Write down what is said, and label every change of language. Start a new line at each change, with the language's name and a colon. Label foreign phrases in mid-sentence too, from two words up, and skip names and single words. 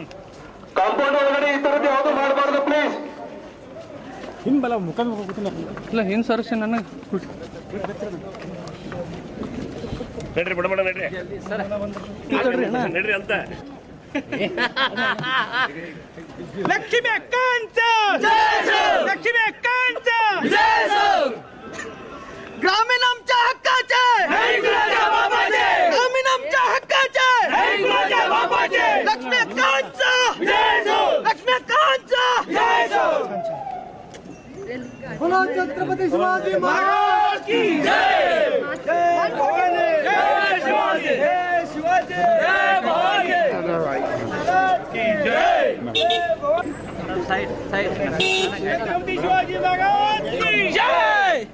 Kannada: ಕಾಂಪೌಂಡ್ ಒಳಗಡೆ ಈ ತರದ್ದು ಯಾವುದು ಮಾಡಬಾರ್ದು ಪ್ಲೀಸ್. ಹಿಂಬಲ ಮುಖ ಇಲ್ಲ ಹಿಂದ್ ಸರ್ಸಿ ನನಗೆ ನಡ್ರಿ ಬಿಡ ಬಿಡ ನಡ್ರಿ ನಡ್ರಿ ಅಂತ
Marathi: ಲಕ್ಷ್ಮಿ ಅಕ್ಕಂತ लक्ष्मी अक्कांचा ग्रामीण आमच्या हक्काचे ग्रामीण आमच्या हक्काचे लक्ष्मी अक्कांचा लक्ष्मी अक्कांचा
Hindi: बोलो छत्रपति शिवाजी महाराज की जय शिवाजी शिवाजी की जय
English: side side
Hindi: छत्रपति शिवाजी महाराज की जय